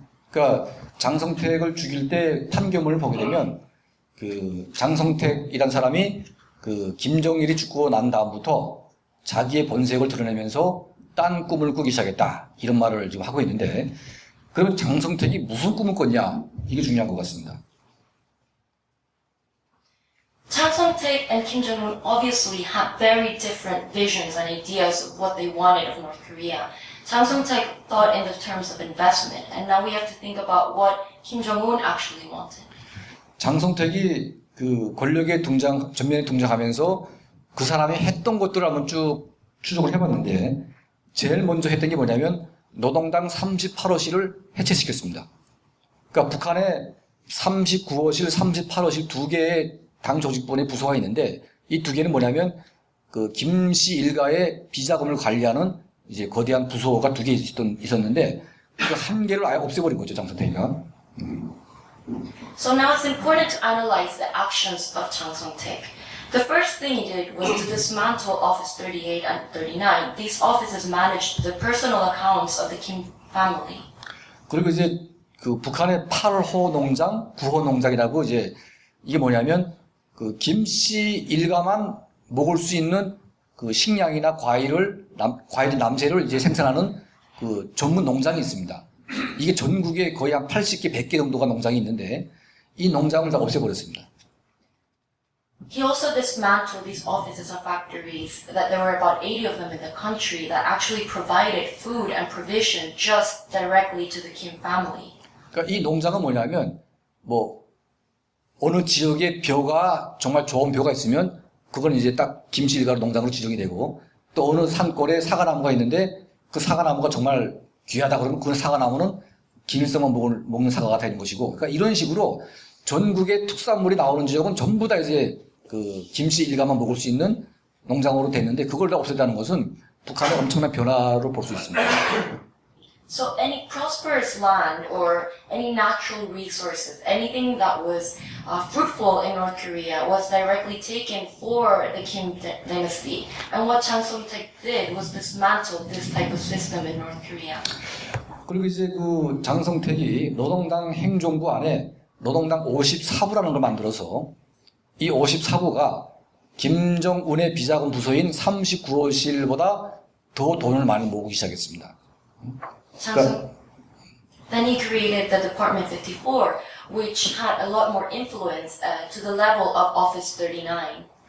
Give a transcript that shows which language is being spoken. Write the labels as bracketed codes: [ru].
[ko] 그러니까 장성택을 죽일 때 판결문을 보게 되면 장성택이란 사람이 김정일이 죽고 난 다음부터 자기의 본색을 드러내면서 딴 꿈을 꾸기 시작했다, 이런 말을 지금 하고 있는데, 그러면 장성택이 무슨 꿈을 꿨냐, 이게 중요한 것 같습니다. [en] Chang Song-taek and Kim Jong-un obviously had very different visions and ideas of what they wanted of North Korea. Chang Song-taek thought in the terms of investment, and now we have to think about what Kim Jong-un actually wanted. [ko] 장성택이 권력의 전면에 등장하면서 그 사람이 했던 것들을 한번 쭉 추적을 해봤는데, 제일 먼저 했던 게 뭐냐면 노동당 38호실을 해체시켰습니다. 그러니까 북한에 39호실, 38호실 두 개의 당 조직본의 부서가 있는데, 이 두 개는 뭐냐면 김씨 일가의 비자금을 관리하는 이제 거대한 부서가 두 개 있었는데, 그 한 개를 아예 없애버린 거죠, 장성택이가. [en] So now it's important to analyze the actions of Chang Song-taek. The first thing he did was to dismantle Office 38 and 39. These offices managed the personal accounts of the Kim family. [ko] 그리고 이제 북한의 8호 농장, 9호 농장이라고, 이제 이게 뭐냐면 김씨 일가만 먹을 수 있는 식량이나 과일 남새를 이제 생산하는 전문 농장이 있습니다. 이게 전국에 거의 한 80개, 100개 정도가 농장이 있는데, 이 농장을 다 없애버렸습니다. [en] He also dismantled these offices and factories, that there were about 80 of them in the country, that actually provided food and provision just directly to the Kim family. [ko] 그러니까 이 농장은 뭐냐면 뭐 어느 지역에 벼가 정말 좋은 벼가 있으면 그건 이제 딱 김씨 일가로 농장으로 지정이 되고 또 어느 산골에 사과나무가 있는데 그 사과나무가 정말 귀하다 그러면 그 사과나무는 김일성만 먹는 사과가 되는 것이고 그러니까 이런 식으로 전국의 특산물이 나오는 지역은 전부 다 이제 그 김씨 일가만 먹을 수 있는 농장으로 됐는데 그걸 다 없앴다는 것은 북한의 엄청난 변화로 볼 수 있습니다. [en] So any prosperous land or any natural resources, anything that was fruitful in North Korea was directly taken for the Kim dynasty. And what Chang Song-taek did was dismantle this type of system in North Korea. [ko] 그리고 이제 그 장성택이 노동당 행정부 안에 노동당 54부라는 걸 만들어서 이 54부가 김정은의 비자금 부서인 39호실보다 더 돈을 많이 모으기 시작했습니다. [en] Then he created the Department 54, which had a lot more influence to the level of Office 39.